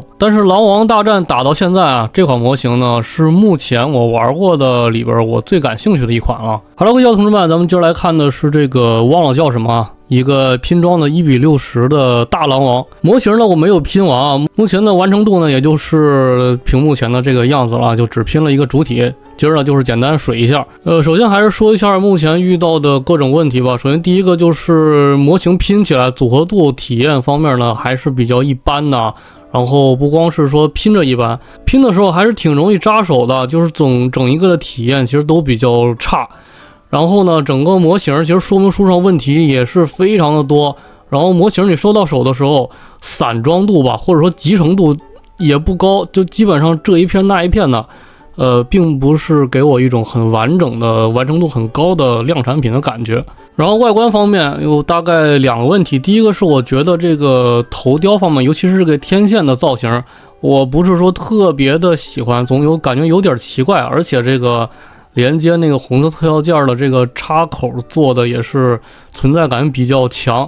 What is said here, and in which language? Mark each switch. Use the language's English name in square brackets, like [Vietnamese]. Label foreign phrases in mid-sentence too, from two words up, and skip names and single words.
[Chinese] 但是狼王大戰打到現在啊，這款模型呢是目前我玩过的里边我最感興趣的一款了。好了，各位同志們，咱们今儿來看的是這個忘了叫什麼啊，一個拼裝的1:60的大狼王模型呢，我沒有拼完啊，目前的完成度呢，也就是屏幕前的這個樣子了，就只拼了一個主體。今兒呢就是簡單水一下，首先還是說一下目前遇到的各種問題吧。首先第一個就是模型拼起來組合度體驗方面呢還是比較一般的，然後不光是說拼着一般，拼的時候還是挺容易扎手的，就是整一個的體驗其實都比較差。然後呢，整個模型其實說明書上問題也是非常的多，然後模型你收到手的時候散裝度吧，或者說集成度也不高，就基本上这一片那一片的。並不是給我一種很完整的完成度很高的量產品的感覺。然後外觀方面有大概兩個問題，第一個是我覺得這個頭雕方面，尤其是這個天線的造型，我不是說特別的喜歡，總有感覺有點奇怪，而且這個連接那個紅色特效件的這個插口做的也是存在感比較強。